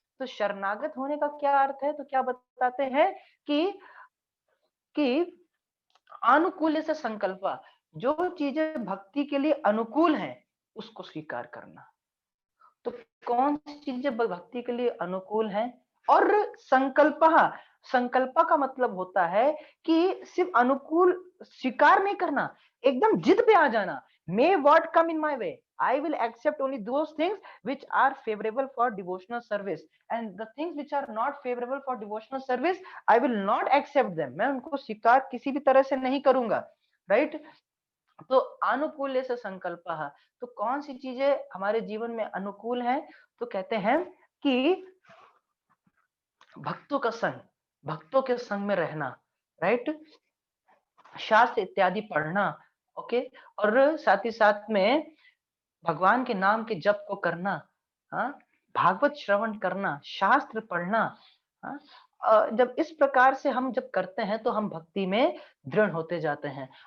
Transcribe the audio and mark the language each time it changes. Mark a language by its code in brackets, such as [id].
[hi] तो शरणागत होने का क्या अर्थ है, तो क्या बताते हैं कि अनुकूल से संकल्प, जो चीजें भक्ति के लिए अनुकूल हैं उसको स्वीकार करना। तो कौन सी चीजें भक्ति के लिए अनुकूल हैं, और संकल्प, संकल्प का मतलब होता है कि सिर्फ अनुकूल स्वीकार नहीं करना, एकदम जिद पे आ जाना। [en] May what come in my way, I will accept only those things which are favorable for devotional service, and the things which are not favorable for devotional service I will not accept them। [hi] मैं उनको स्वीकार किसी भी तरह से नहीं करूंगा, right. तो अनुकूल से संकल्प, तो कौन सी चीजें हमारे जीवन में अनुकूल है, तो कहते हैं कि भक्तों का संग, भक्तों के संग में रहना, राइट, शास्त्र इत्यादि पढ़ना, ओके, और साथ ही साथ में भगवान के नाम के जप को करना, हाँ, भागवत श्रवण करना, शास्त्र पढ़ना, हाँ, जब इस प्रकार से हम जब करते हैं तो हम भक्ति में दृढ़ होते जाते हैं।